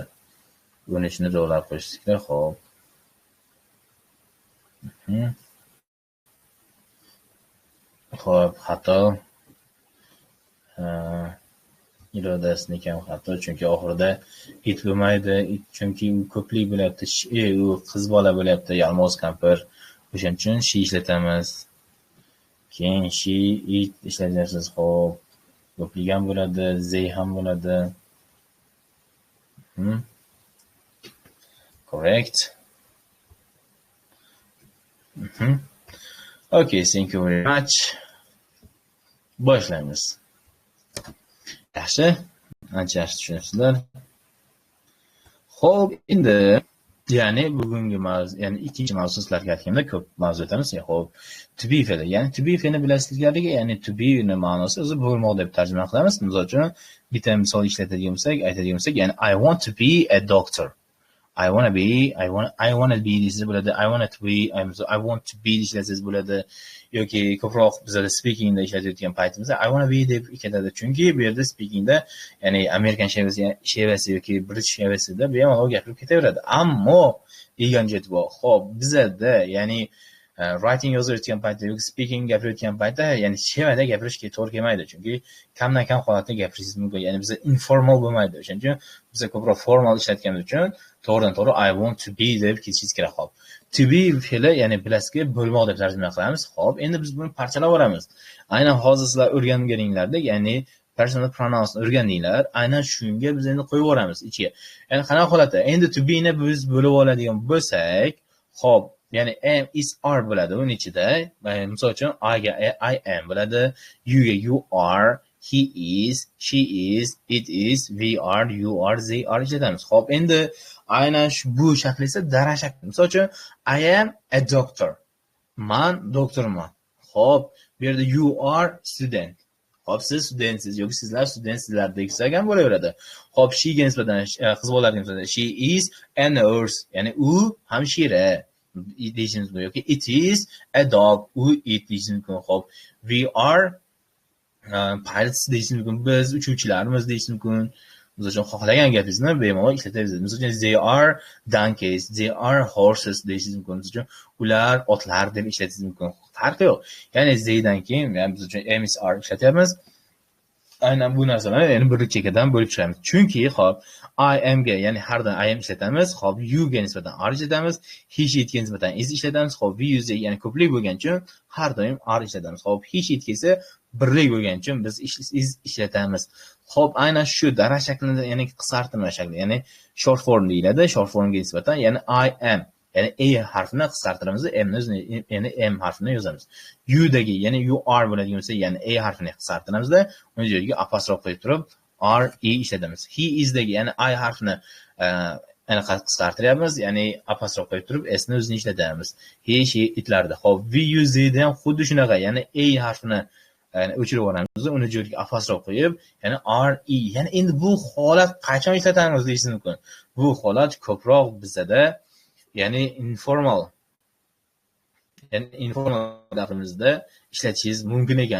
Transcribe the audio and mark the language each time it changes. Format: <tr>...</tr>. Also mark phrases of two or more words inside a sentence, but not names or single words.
<uz>13 ni to'g'rilab qo'yishinglar, xo'p. Xo'p, xato. Irodasining ham xato, chunki oxirida it bo'lmaydi, chunki u ko'plik bo'lyapti, u qiz bola bo'lyapti, yalmog'iz kampir. O'shaning uchun she ishlatamiz. Keyin she, it ishlatasiz. Xo'p, ko'plik ham bo'ladi, they ham bo'ladi.</uz> <en>Correct. Okay, thank you very much.</en> <uz>Boshlaymiz. Yaxshi, ancha yaxshi tushunasizlar. Xo'p, endi ya'ni bugungi mavzu, ya'ni ikkinchi mavzu sizlarga aytganda ko'p mavzu o'tamiz. Xo'p,</uz> <en>to be</en> <uz>fe'li, ya'ni</uz> <en>to be</en> <uz>fe'lini bilasizlarga, ya'ni</uz> <en>to be</en> <uz>ni ma'nosi o'zi bo'lmoq deb tarjima qilamiz. Misol uchun bitta misol ishlatadigan bo'lsak, ya'ni</uz> <en>I want to be a doctor. I want to be</en> <uz>deysiz bo'ladi.</uz> <en>I want to be</en> <uz>deysiz bo'ladi. Yoki ko'proq bizda speakingda ishlatayotgan paytimizda</uz> <en>I want to be</en> <uz>deb ketadi. Chunki bu yerda speakingda, ya'ni Amerikan shevasi yoki British shevasida bemalol gapirib ketaveradi. Ammo degan joyi bor. Xo'p, bizda ya'ni writing yozayotgan paytda yoki speaking gapirayotgan paytda, ya'ni shevada gapirishga to'g'ri kelmaydi. Chunki kamdan kam holatda gapirishingiz mumkin. Ya'ni bizda informal bo'lmaydi. O'shaning uchun biz ko'proq formal ishlatganimiz uchun to'g'ridan-to'g'ri</uz> <en>I want to be</en> <uz>deb ketishingiz kerak. Xo'p,</uz> <en>to be</en> <uz>fe'li, ya'ni bilasizki bo'lmoq deb tarjima qilamiz. Xo'p, endi biz buni parchalab olamiz. Aynan hozir sizlar o'rganganinglarda, ya'ni</uz> <en>personal pronouns</en> <uz>o'rgandinglar, aynan shunga biz endi qo'yib yuboramiz ichiga. Ya'ni qanaqa holatda? Endi</uz> <en>to be</en> <uz>ni biz bo'lib oladigan bo'lsak, xo'p, ya'ni</uz> <en>am, is, are</en> <uz>bo'ladi uning ichida. Misol uchun</uz> <en>I ga I am bo'ladi, you ga you are, he is, she is, it is, we are, you are, they are ishlatamiz.</en> <uz>Xo'p, endi aynan bu shakli esa dara shakli. Misol uchun</uz> <en>I am a doctor.</en> <uz>Man doktorman. Xo'p, bu yerda</uz> <en>you are student.</en> <uz>Xo'p, siz studentsiz yoki sizlar studentsizlar desak ham bo'laveradi. Xo'p, she ga nisbatan, qiz bolalarga nisbatan</uz> <en>she is a nurse,</en> <uz>ya'ni u hamshira deyishimiz mumkin. Yoki</uz> <en>it is a dog,</en> <uz>u it deyishimiz mumkin. Xo'p,</uz> <en>we are pilots</en> <uz>deyishimiz mumkin. Biz uchuvchilarmiz deyishimiz mumkin. Biz uchun xohlagan gapingizni bemalol ishlatabiliriz. Misol uchun</uz> <en>they are donkeys, they are horses</en> <uz>deyishingiz mumkin. Biz uchun ular otlar deb ishlatishingiz mumkin. Farqi yo'q. Ya'ni theydan keyin biz uchun</uz> <en>am, is, are</en> <uz>ishlatyapmiz. aynan bu narsalarni ya'ni birlik chekkadan bo'lib chiqamiz. Chunki hop</uz> <en>I am</en> <uz>ga ya'ni har doim</uz> <en>I am</en> <uz>ishlatamiz, hop you ga nisbatan are ishlatamiz,</uz> <en>he she</en> <uz>ga nisbatan is ishlatamiz, hop</uz> <en>we use</en> <uz>ya'ni ko'plik bo'lgani uchun har doim are ishlatamiz. Hop</uz> <en>he she</en> <uz>esa birlik bo'lgani uchun biz is ishlatamiz. Hop aynan shu daraxt shaklida ya'ni qisqartirma shakli, ya'ni</uz> <en>short form</en> <uz>deyiladi.</uz> <en>Short formga</en> <uz>nisbatan ya'ni</uz> <en>I am</en> <uz>ya'ni a harfini qisqartiramiz, m ni ya'ni m harfini yozamiz. You dagi ya'ni</uz> <en>you are</en> <uz>bo'ladigan bo'lsa, ya'ni a harfini qisqartiramizda, uni joyiga apostrof qo'yib turib are ishlatamiz.</uz> <en>He is</en> <uz>dagi ya'ni I harfini qisqartiryapmiz, ya'ni apostrof qo'yib turib s ni o'zini ishlatamiz.</uz> <en>He she</en> <uz>itlarda. Hop</uz> <en>we use</en> <uz>da ham xuddi shunaqa, ya'ni a harfini o'chirib yuboramiz, uni joyiga apostrof qo'yib, ya'ni are ya'ni endi bu holat qachon ishlatamiz deyishingiz mumkin. Bu holat ko'proq bizda ya'ni informal gapimizda ishlatishingiz mumkin ekan.</uz>